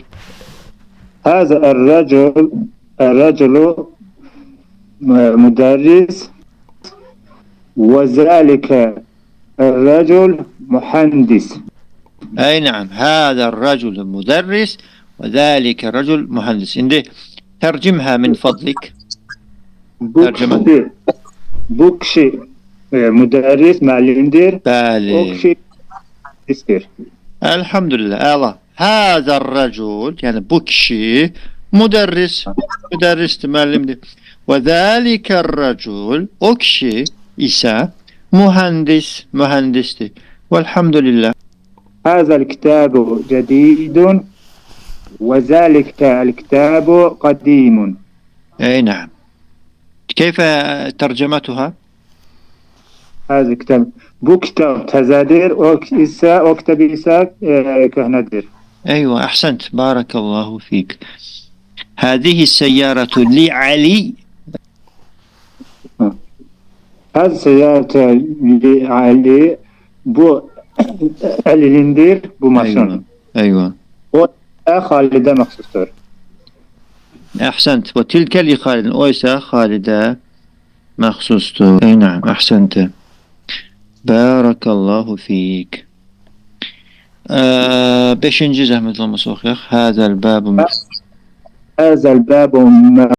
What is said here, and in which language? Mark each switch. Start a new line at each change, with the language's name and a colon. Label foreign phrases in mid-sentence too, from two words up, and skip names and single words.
Arabic: هذا الرجل مدرس و ذلك الرجل مهندس. أي نعم، هذا الرجل مدرس و ذلك الرجل مهندس. İndi ترجمها من فضلك.
Azerbaijani: Bu kişi müderris, müəllimdir. Bəli. O kişi mühendistir. Elhamdülillah. Allah.
Arabic: هذا الرجل,
Azerbaijani: yani bu kişi müderristir, müəllimdir.
Arabic: و ذلك الرجل,
Azerbaijani: o kişi ise mühendistir. Velhamdülillah.
Arabic: هذا الكتاب جديد و ذلك الكتاب قديم. أي نعم. كيف ترجمتها? هذا الكتاب.
Azerbaijani: Bu kitap təzədir, o kitabı ise köhnədir.
Arabic: أيوة أحسنت بارك الله فيك. هذه السيارة لعلي. هذه السيارة لعلي.
Azerbaijani: Bu Ali'nindir, bu maşın.
Arabic: أيوة.
Azerbaijani: O Halid'e məxsusdur.
Arabic: أحسنت. وتلك لخالد.
Azerbaijani: oysa Halid'e məxsusdur.
Arabic: أي نعم أحسنت. بارك الله فيك.
Azerbaijani: Beşinci zəhmət olması oxuyaq.
Arabic: هذا الباب